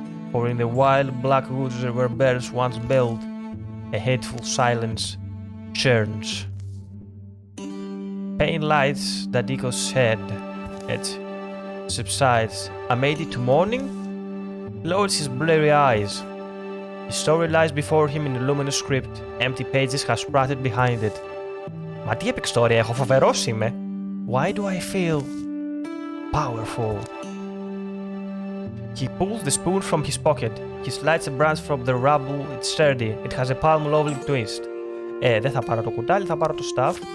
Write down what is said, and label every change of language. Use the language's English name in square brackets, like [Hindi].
[English] For in the wild black woods where bears once built, a hateful silence churns. Pain lights Dadiko's head. It subsides. A made it to morning? Lowers his blurry eyes. His story lies before him in a luminous script. Empty pages have sprouted behind it. [Greek] Μα τι epic story έχω, φοβερός είμαι. [English] Why do I feel powerful? He pulls the spoon from his pocket. He slides a branch from the rubble. It's sturdy. It has a palm lovely twist. [Greek] Δεν θα πάρω το κουτάλι, θα πάρω το staff.